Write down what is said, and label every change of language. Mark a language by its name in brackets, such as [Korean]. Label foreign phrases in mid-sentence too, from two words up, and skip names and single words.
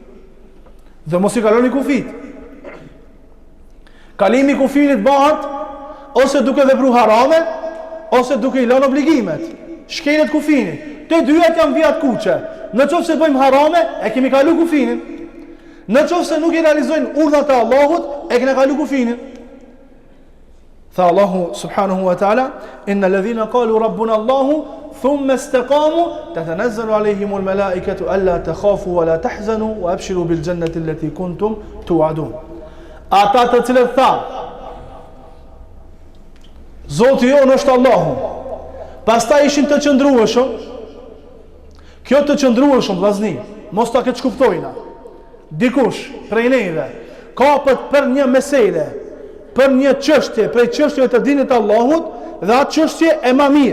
[Albanian] Kalimi kufinit bëhet ose duke vepruar harame, ose duke i lënë obligimet. Shkelet kufinit. Të dyat janë vijat kuqe. Në qoftë se bëjmë harame, e kemi kalu kufinin. Në qoftë se nuk i realizojnë urdhat e Allahut, e kemi kalu kufinin. [Arabic] Tha Allahu سبحانه وتعالى إن الذين قالوا ربنا الله ثم استقاموا تتنزل عليهم الملائكة ألا تخافوا ولا تحزنوا وأبشروا بالجنة التي كنتم توعدون. [Albanian] Ata të cilët tha, Zoti jonë është Allahu, pastaj ishin të qëndrueshëm. Kjo të qëndrueshëm, vllazni, mos ta keq kuptojna. Dikush prej neve kapet për një mesele, për një çështje, prej çështjeve të dinit të Allahut, dhe atë çështje e më mirë.